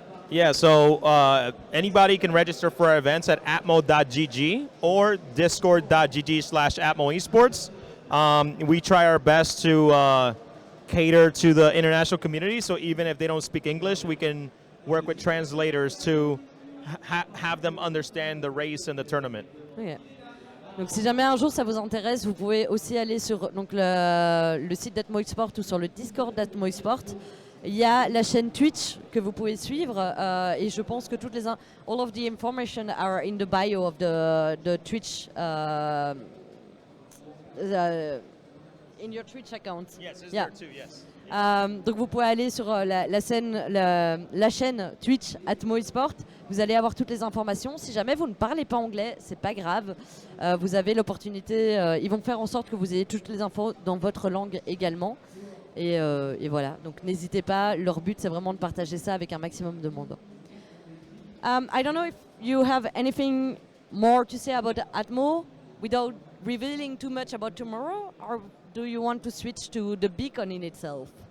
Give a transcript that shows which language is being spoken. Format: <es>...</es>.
<en>Yeah, so anybody can register for our events at atmo.gg or discord.gg/atmoesports. We try our best to cater to the international community, so even if they don't speak English, we can work with translators to have them understand the race and the tournament. Okay.</en> <fr>Donc si jamais un jour ça vous intéresse, vous pouvez aussi aller sur donc, le site d'ATMOESPORTS ou sur le Discord d'ATMOESPORTS. Il y a la chaîne Twitch que vous pouvez suivre et je pense que</fr> <en>all of the information are in the bio of the Twitch in your Twitch account. Yes, it's Yeah. there too, yes.</en> <fr>Donc vous pouvez aller sur la chaîne Twitch ATMOESPORTS. Vous allez avoir toutes les informations. Si jamais vous ne parlez pas anglais, c'est pas grave. Vous avez l'opportunité. Ils vont faire en sorte que vous ayez toutes les infos dans votre langue également. Et voilà. Donc n'hésitez pas. Leur but c'est vraiment de partager ça avec un maximum de monde.</fr> <en>I don't know if you have anything more to say about Atmo without revealing too much about tomorrow, or do you want to switch to the beacon in itself?</en>